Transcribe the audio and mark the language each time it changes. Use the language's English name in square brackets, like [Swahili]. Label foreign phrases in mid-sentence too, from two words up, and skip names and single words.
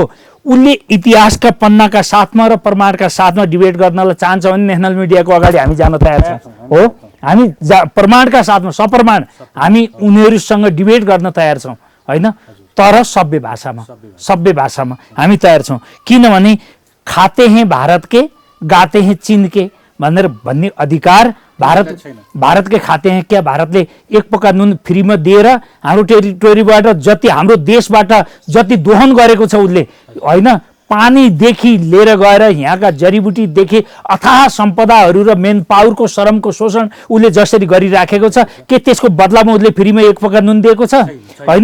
[Nepali] उसले इतिहासका पन्नाका साथमा र प्रमाणका साथमा डिबेट गर्नलाई चाहन्छ भने नेसनल मिडियाको अगाडि हामी जान तयार छौँ हो। हामी प्रमाणका साथमा सप्रमाण हामी उनीहरूसँग डिबेट गर्न तयार छौँ होइन, तर सभ्य भाषामा हामी तयार छौँ। [Hindi] किनभने खाते हैं भारत के गाते हैं चीन के [Nepali] भन्ने अधिकार भारतकै [Hindi] खाते हैं क्या? [Nepali] भारतले एक पक्का नुन फ्रीमा दिएर हाम्रो टेरिटोरीबाट जति हाम्रो देशबाट जति दोहन गरेको छ उसले होइन, पानीदेखि लिएर गएर यहाँका जडीबुटीदेखि अथाह सम्पदाहरू र मेन पावरको श्रमको शोषण उसले जसरी गरिराखेको छ, के त्यसको बदलामा उसले फ्रीमा एक पक्का नुन दिएको छ होइन?